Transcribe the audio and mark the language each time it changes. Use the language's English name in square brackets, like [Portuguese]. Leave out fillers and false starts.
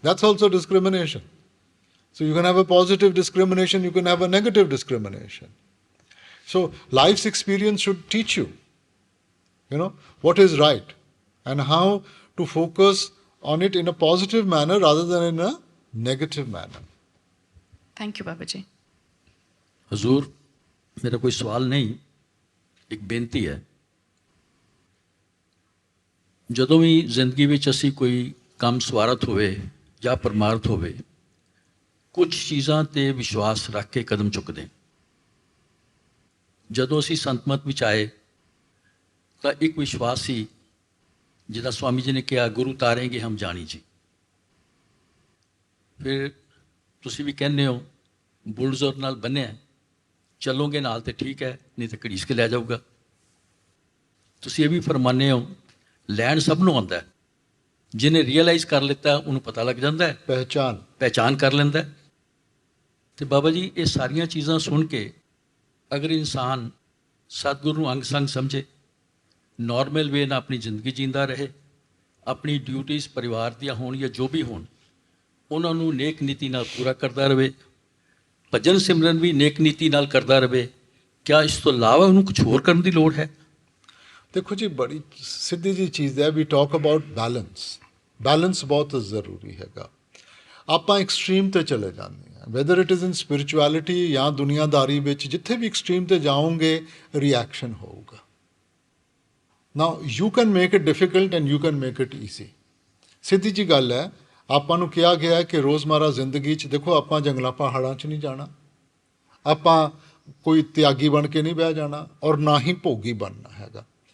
[English] That's also discrimination. So you can have a positive discrimination, you can have a negative discrimination. So life's experience should teach you, what is right and how to focus on it in a positive manner rather than in a negative manner. Thank you, Babaji. [Hindi] हजूर, मेरा कोई सवाल नहीं, एक बेनती है। [Punjabi] ਜਦੋਂ ਵੀ ਜ਼ਿੰਦਗੀ ਵਿੱਚ ਅਸੀਂ ਕੋਈ ਕੰਮ ਸਵਾਰਥ ਹੋਵੇ ਜਾਂ ਪਰਮਾਰਥ ਹੋਵੇ, ਕੁਝ ਚੀਜ਼ਾਂ ਤੇ ਵਿਸ਼ਵਾਸ ਰੱਖ ਕੇ ਕਦਮ ਚੁੱਕਦੇ ਹਾਂ। ਜਦੋਂ ਅਸੀਂ ਸੰਤਮਤ ਵਿੱਚ ਆਏ ਤਾਂ ਇੱਕ ਵਿਸ਼ਵਾਸ ਸੀ, ਜਿਹਦਾ ਸਵਾਮੀ ਜੀ ਨੇ ਕਿਹਾ, ਗੁਰੂ ਤਾਰੇਂਗੇ ਹਮ ਜਾਣੀ ਜੀ। ਫਿਰ ਤੁਸੀਂ ਵੀ ਕਹਿੰਦੇ ਹੋ ਬੁਲਡੋਜ਼ਰ ਨਾਲ ਬੰਨਿਆ, ਚੱਲੋਗੇ ਨਾਲ ਤੇ ਠੀਕ ਹੈ, ਨਹੀਂ ਤਾਂ ਘੜੀਸ ਕੇ ਲੈ ਜਾਊਗਾ। ਤੁਸੀਂ ਇਹ ਵੀ ਫਰਮਾਨੇ ਹੋ ਲੈਣ ਸਭ ਨੂੰ ਆਉਂਦਾ, ਜਿਹਨੇ ਰੀਅਲਾਈਜ਼ ਕਰ ਲਿੱਤਾ ਉਹਨੂੰ ਪਤਾ ਲੱਗ ਜਾਂਦਾ ਹੈ, ਪਹਿਚਾਨ ਕਰ ਲੈਂਦਾ। ਤੇ ਬਾਬਾ ਜੀ, ਇਹ ਸਾਰੀਆਂ ਚੀਜ਼ਾਂ ਸੁਣ ਕੇ ਅਗਰ ਇਨਸਾਨ ਸਤਿਗੁਰੂ ਨੂੰ ਅੰਗ ਸੰਗ ਸਮਝੇ, ਨੋਰਮਲ ਵੇ ਨਾਲ ਆਪਣੀ ਜ਼ਿੰਦਗੀ ਜੀਂਦਾ ਰਹੇ, ਆਪਣੀ ਡਿਊਟੀਜ਼ ਪਰਿਵਾਰ ਦੀਆਂ ਹੋਣ ਜਾਂ ਜੋ ਵੀ ਹੋਣ, ਉਹਨਾਂ ਨੂੰ ਨੇਕ ਨੀਤੀ ਨਾਲ ਪੂਰਾ ਕਰਦਾ ਰਹੇ, ਭਜਨ ਸਿਮਰਨ ਵੀ ਨੇਕ ਨੀਤੀ ਨਾਲ ਕਰਦਾ ਰਹੇ, ਕਿਆ ਇਸ ਤੋਂ ਇਲਾਵਾ ਉਹਨੂੰ ਕੁਝ ਹੋਰ ਕਰਨ ਦੀ ਲੋੜ ਹੈ? [Hindi] देखो जी, बड़ी सिद्धी जी चीज़ है। [English] we talk about balance [Hindi] बहुत ज़रूरी हैगा। [Punjabi] ਆਪਾਂ ਐਕਸਟ੍ਰੀਮ ਤੇ ਚਲੇ ਜਾਂਦੇ ਹਾਂ, [English] whether it is in spirituality [Punjabi] ਜਾਂ ਦੁਨੀਆਦਾਰੀ ਵਿੱਚ, ਜਿੱਥੇ ਵੀ ਐਕਸਟ੍ਰੀਮ ਤੇ ਜਾਓਗੇ ਰਿਐਕਸ਼ਨ ਹੋਊਗਾ। [English] Now you can make it difficult and you can make it easy. [Punjabi] ਸਿੱਧੀ ਜੀ ਗੱਲ ਹੈ, ਆਪਾਂ ਨੂੰ ਕਿਹਾ ਗਿਆ ਕਿ ਰੋਜ਼ਮਰਾ ਜ਼ਿੰਦਗੀ 'ਚ ਦੇਖੋ, ਆਪਾਂ ਜੰਗਲਾਂ ਪਹਾੜਾਂ 'ਚ ਨਹੀਂ ਜਾਣਾ, ਆਪਾਂ ਕੋਈ ਤਿਆਗੀ ਬਣ ਕੇ ਨਹੀਂ ਬਹਿ ਜਾਣਾ, ਔਰ ਨਾ ਹੀ ਭੋਗੀ ਬਣਨਾ ਹੈਗਾ।